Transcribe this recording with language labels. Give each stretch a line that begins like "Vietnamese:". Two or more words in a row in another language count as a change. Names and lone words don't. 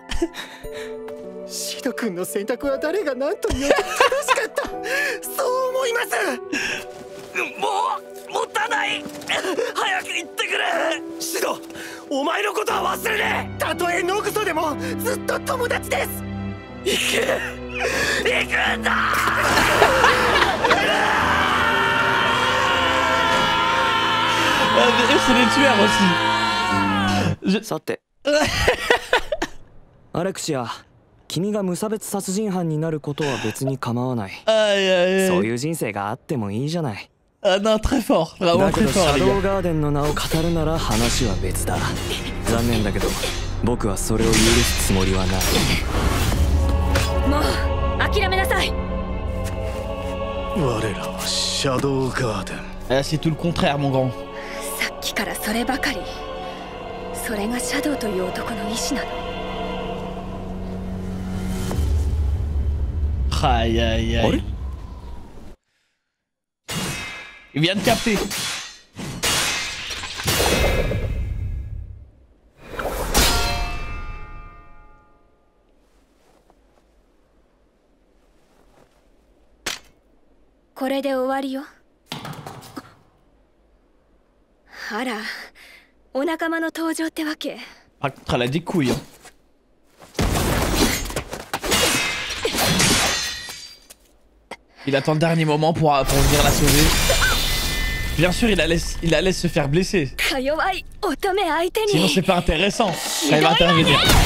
Japanese: シド君の選択は誰が何と言おうと正しかった。そう思います。もったない。早く行ってくれ。シド、お前のことは忘れねえ。たとえノグソでもずっと友達です。行くんだ。
French: C'est les tueurs aussi.
Japanese: さてアレクシア、君が無差別殺人犯になることは別に構わない。そういう人生があってもいいじゃない。
French: Ah non, très fort, vraiment
Japanese: だけ
French: très
Japanese: どシ
French: fort
Japanese: ャ
French: les
Japanese: ド
French: gars.
Japanese: ウガーデンの名を語るなら話は別だ。残念だけど僕はそれを許すつもりはない。もう諦めなさい。我らはシャドウガーデン。
French: Ah, c'est tout le contraire, mon grand.
Japanese: さっきからそればかり。それがシャドウという男の意志なの。
French: Aïe aïe aïe. Il vient de capter.
Japanese: これで終わりよ。あら、お仲間の登場ってわけ。
French: Par contre, elle a des couilles. Hein. Il attend le dernier moment pour venir la sauver. Bien sûr, il la laisse se faire blesser. Sinon, c'est pas intéressant quand il va intervenir.